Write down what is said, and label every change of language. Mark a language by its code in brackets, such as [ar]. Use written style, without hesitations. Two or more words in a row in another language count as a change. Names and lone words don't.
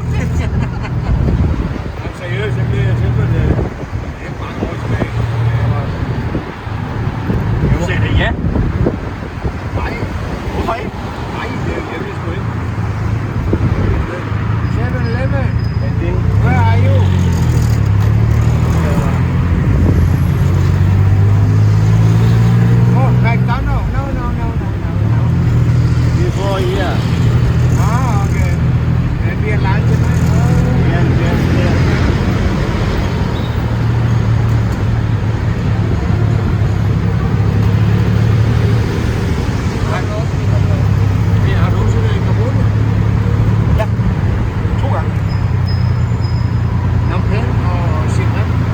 [da] Men seriøst, jeg blev tilbudt det er mange år tilbage. Du sagde det ja. Nej, Hvorfor ikke? nej, det er jeg sgu ikke. 7-Eleven, Men det [en] where are you? Oh, McDonald's? No. before here. Ah, okay. Maybe a lunch tonight? Yes. [da] Har du nogensinde været i Kabul? Ja. 2 gange. Phnom Penh og Siem Reap?